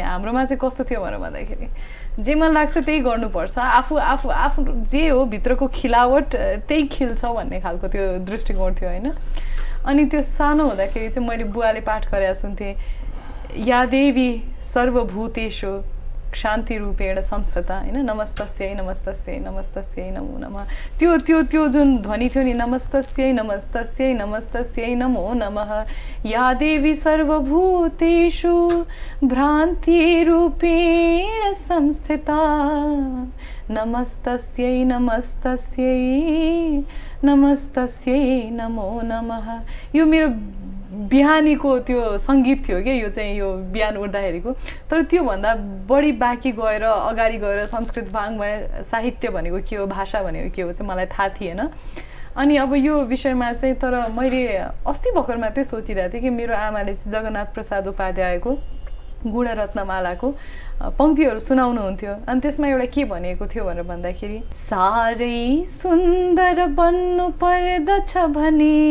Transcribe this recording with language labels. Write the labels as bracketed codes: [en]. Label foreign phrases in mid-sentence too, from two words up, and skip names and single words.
[ne] हाम्रोमा चाहिँ कस्तो थियो भनेर भन्दाखेरि जे मन लाग्छ त्यही गर्नुपर्छ, आफू आफू आफू जे हो भित्रको खिलावट त्यही खिल्छ भन्ने खालको त्यो दृष्टिकोण थियो होइन। अनि त्यो सानो हुँदाखेरि चाहिँ मैले बुवाले पाठ गरेर सुन्थेँ, [sa] या देवी सर्वभूतेषु शान्ति रूपेण संस्थिता हैन नमस्तस्यै नमस्तस्यै नमस्तस्यै नमो नमः [ne] त्यो त्यो त्यो जुन ध्वनि थियो नि [sa] नमस्तस्यै नमस्तस्यै नमस्तस्यै नमो नमः या देवी सर्वभूतेषु भ्रान्तिरूपेण संस्थिता नमस्तस्यै नमस्तस्यै नमस्तस्यै नमो नमः [ne] यो मेरो बिहानीको त्यो सङ्गीत थियो क्या यो चाहिँ यो बिहान उठ्दाखेरिको तर त्योभन्दा बढी बाँकी गएर अगाडि गएर संस्कृत वाङ्मय साहित्य भनेको के हो भाषा भनेको के हो चाहिँ मलाई थाहा थिएन अनि अब यो विषयमा चाहिँ तर मैले अस्ति भर्खर मात्रै सोचिरहेको थिएँ कि मेरो आमाले जगन्नाथ प्रसाद उपाध्यायको गुणरत्नमालाको पंक्तिहरू सुनाउनुहुन्थ्यो अनि त्यसमा एउटा के भनेको थियो भनेर भन्दाखेरि साह्रै सुन्दर बन्नु पर्दछ भने